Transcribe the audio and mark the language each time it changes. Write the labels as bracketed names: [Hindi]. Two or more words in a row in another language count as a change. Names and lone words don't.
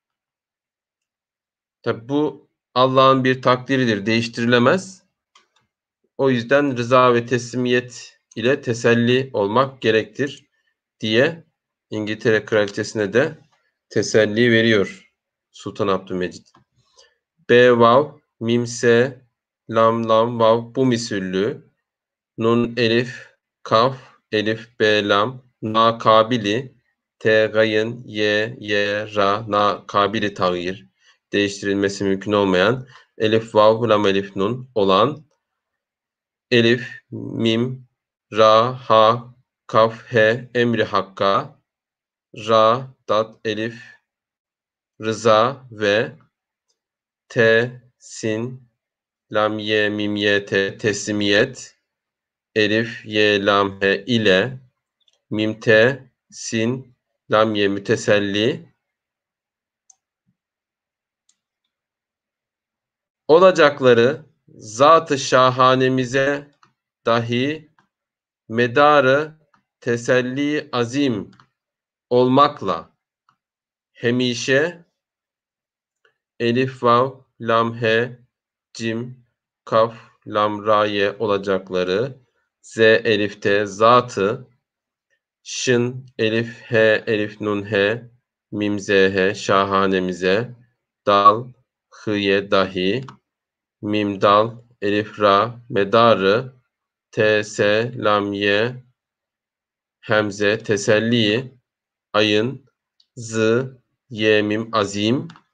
[Turkish] Tabi bu Allah'ın bir takdiridir, değiştirilemez. O yüzden rıza ve teslimiyet ile teselli olmak gerektir diye İngiltere Kraliçesi'ne de teselli veriyor Sultan Abdülmecid. B vav, mim se, lam lam vav bu misüllü, nun elif, kaf, elif, b lam, na kabili, t gayın, ye ra, na kabili tağyir, değiştirilmesi mümkün olmayan, elif vav, lam elif nun olan, elif, mim, ra, ha, kaf, he, emri hakka, ra, dat, elif, rıza ve te, sin, lam, ye, mim, ye, te, teslimiyet, elif, ye, lam, he ile, mim, te, sin, lam, ye, müteselli olacakları zat-ı şahanemize dahi medarı teselli azim olmakla hemişe elif, vav, lam, he, cim, kaf, lam, ra, ye olacakları z, elifte zatı, şın, elif, he, elif, nun, he, mim, z, he şahanemize, dal, hıye dahi, mim, dal, elif, ra, medarı, t, s, lam, ye, hemze, teselli, ayın, z, ye, mim, azim,